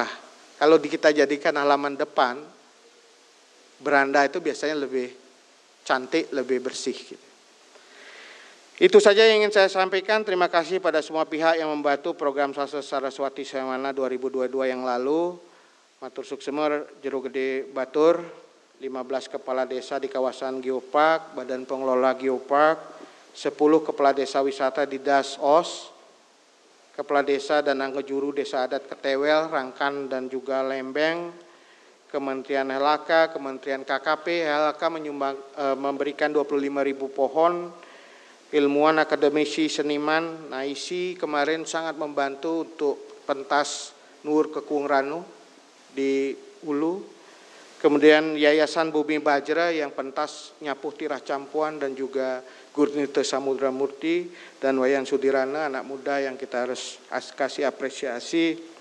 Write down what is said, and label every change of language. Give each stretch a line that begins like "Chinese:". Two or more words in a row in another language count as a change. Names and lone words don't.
Indonesian: Kalau kita jadikan halaman depan, beranda itu biasanya lebih cantik, lebih bersih. Gitu. Itu saja yang ingin saya sampaikan. Terima kasih pada semua pihak yang membantu program Sasa Saraswati Sawana 2022 yang lalu.
Balinese: Matur suksema
Indonesian: Jero Gede Batur, 15 kepala desa di kawasan Geopark, Badan Pengelola Geopark, 10 kepala desa wisata di Das Os, Kepala Desa dan Anggejuru Desa Adat Ketewel, Rangkan dan juga Lembeng, Kementerian LHK, Kementerian KKP, LHK memberikan 25.000 pohon, ilmuwan akademisi seniman, NAISI kemarin sangat membantu untuk pentas Nur Kekung Ranu di Hulu, kemudian Yayasan Bumi Bajra yang pentas nyapuh tirah campuan dan juga Gurnita Samudra Murti dan Wayan Sudirana, anak muda yang kita harus kasih apresiasi,